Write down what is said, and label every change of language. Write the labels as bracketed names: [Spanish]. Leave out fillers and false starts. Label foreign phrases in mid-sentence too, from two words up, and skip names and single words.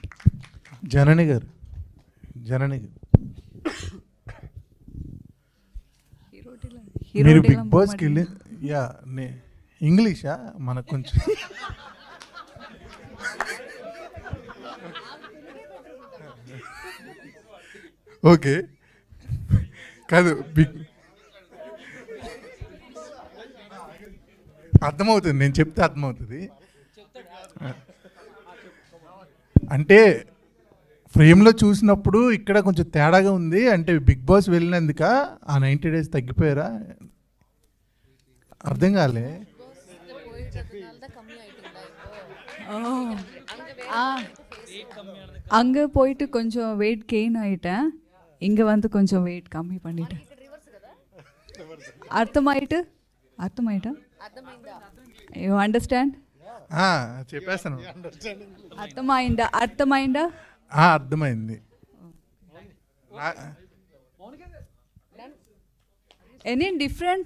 [Telugu] జనని గారు మీరు బిగ్ బాస్కి వెళ్ళి ఇంగ్లీషా మనకు కొంచెం ఓకే కాదు అర్థమవుతుంది, నేను చెప్తే అర్థమవుతుంది. అంటే ఫ్రేమ్లో చూసినప్పుడు ఇక్కడ కొంచెం తేడాగా ఉంది. అంటే బిగ్ బాస్ వెళ్ళినందుక ఆ 90 days తగ్గిపోయారా? అర్థం కాలే. [Tamil] அங்கே போயிட்டு கொஞ்சம் [English] weight gain [Tamil] ஆகிட்டேன், இங்கே வந்து கொஞ்சம் வெயிட் கம்மி பண்ணிட்டேன். [Telugu] అర్థమైటా [English] you understand? [Telugu] చెప్పేస్తాను. అర్థమైందా? అర్థమైంది. [English] any different?